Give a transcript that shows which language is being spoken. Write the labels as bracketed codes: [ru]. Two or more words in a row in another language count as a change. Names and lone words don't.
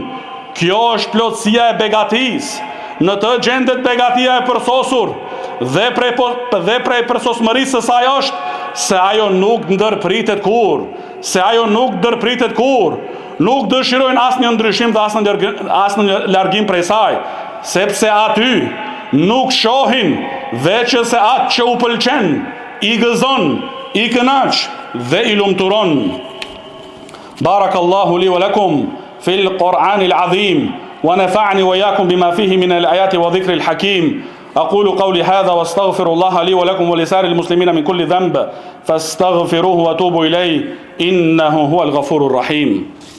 [sq] Kjo është plotësia e begatisë. Në të gjendet begatia e përsosur dhe prej përsosmërisë së saj është se ajo nuk ndërpritet kurrë, nuk dëshirojnë asnjë ndryshim dhe asnjë largim prej saj, sepse aty nuk shohin veç se atë që u pëlqen, i gëzon, i kënaq dhe i lumturon. [ar] بارك الله لي ولكم في القرآن العظيم ونفعني وإياكم بما فيه من الآيات والذكر الحكيم. أقول قولي هذا واستغفر الله لي ولكم ولسائر المسلمين من كل ذنب فاستغفروه وتوبوا إليه إنه هو الغفور الرحيم.